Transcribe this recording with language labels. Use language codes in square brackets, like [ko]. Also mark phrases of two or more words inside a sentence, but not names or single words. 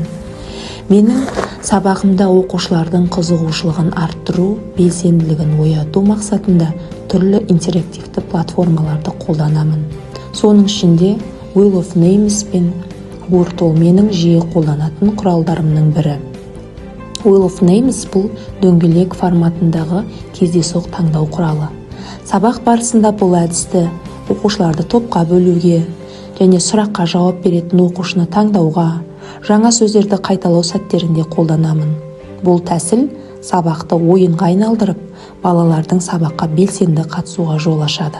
[kk] Менің сабағымда оқушылардың қызығушылығын арттыру, белсенділігін ояту мақсатында түрлі интерактивті платформаларды қолданамын. Соның ішінде Wheel of Names пен Wordle менің жиі қолданатын құралдарымның бірі. Wheel of Names бұл дөңгелек форматындағы кездейсоқ таңдау құралы. Сабақ барысында бұл әдісті оқушыларды топқа бөлуге және сұраққа жауап беретін оқушыны таңдауға, жаңа сөздерді қайталау сәттерінде қолданамын. Бұл тәсіл сабақты ойынға айналдырып, балалардың сабаққа белсенді қатысуға жол ашады.